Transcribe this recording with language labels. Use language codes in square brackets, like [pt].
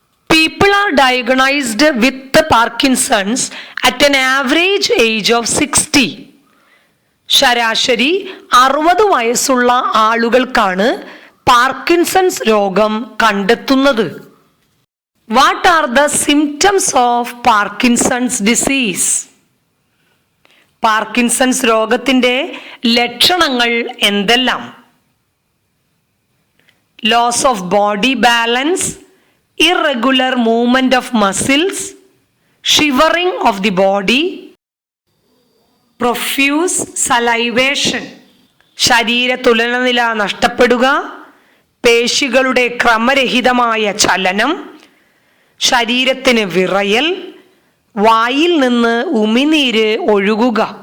[en] People are diagnosed with the Parkinson's at an average age of 60. [ml] ശരാശരി 60 വയസ്സുള്ള ആളുകൾക്കാണ് Parkinson's രോഗം കണ്ടെത്തുന്നത്. [en] What are the symptoms of Parkinson's disease? [ml] Parkinson's രോഗത്തിൻ്റെ ലക്ഷണങ്ങൾ എന്തെല്ലാം? [en] loss of body balance, irregular movement of muscles, shivering of the body, profuse salivation, [ml] ശരീര തുലനനില നഷ്ടപ്പെടുക, പേശികളുടെ ക്രമരഹിതമായ ചലനം, ശരീരത്തിന് വിറയൽ, വായിൽ നിന്ന് ഉമിനീര് ഒഴുകുക.